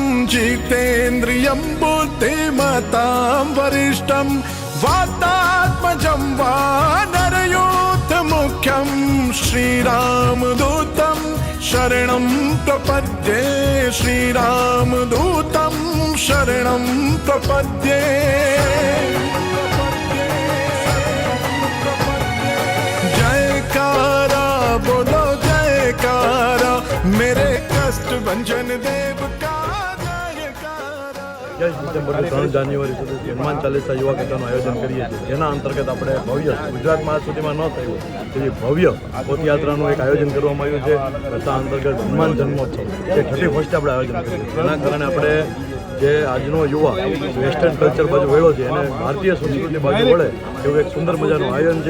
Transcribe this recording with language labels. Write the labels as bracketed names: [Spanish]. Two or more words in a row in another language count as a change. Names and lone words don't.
[Sanskrit] जितेन्द्रियं बुद्धिमतां वरिष्ठं वातात्मजं वानरयूथमुख्यं श्रीरामदूतं शरणं प्रपद्ये श्रीरामदूतं शरणं प्रपद्ये। [Hindi] जयकारा बोलो जयकारा मेरे कष्ट भंजन देव का जयकारा। [Gujarati] 21 ડિસેમ્બરથી 3 જાન્યુઆરી સુધી હનુમાન ચાલીસા યુવા કથાનું આયોજન કરીએ છીએ, જેના અંતર્ગત આપણે ભવ્ય ગુજરાતમાં આજ સુધીમાં ન થયું એવી ભવ્ય પદયાત્રાનું એક આયોજન કરવામાં આવ્યું છે. કથા અંતર્ગત હનુમાન જન્મોત્સવ જે 31st આપણે આયોજન કર્યું છે. એના કારણે આપણે જે આજનો યુવા [English] western culture [Gujarati] બાજુ વળ્યો છે એને ભારતીય સંસ્કૃતિ બાજુ વળે એવું એક સુંદર મજાનું આયોજન છે.